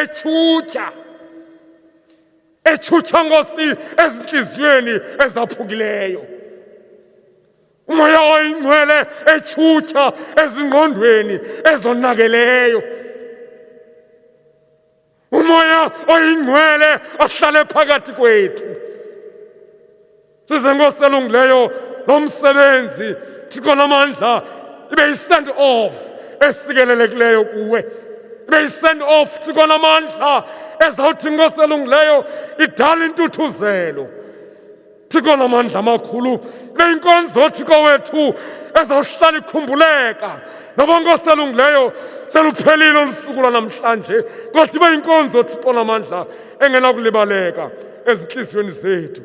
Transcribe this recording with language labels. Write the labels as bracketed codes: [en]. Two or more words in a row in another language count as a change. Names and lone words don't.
[xh] echucha Nkosi ezinhliziyweni ezaphukileyo, umoya oyingcwele echucha ezingqondweni ezonakeleyo, umoya oyingcwele ahlale phakathi kwethu. Size Nkosi elungileyo lo msebenzi Thixo namandla ibe yi- [en] stand off [xh] esikelelekileyo kuwe, ibe yi- [en] stand off [xh] Thixo namandla ezawuthi Nkosi elungileyo idala intuthuzelo. Thixo namandla amakhulu ibe yinkonzo Thixo wethu ezawuhlala ikhumbuleka, noba Nkosi elungileyo seluphelile olusuku lwanamhlanje, kodwa ibe yinkonzo Thixo namandla engenakulibaleka ezinhliziyweni zethu.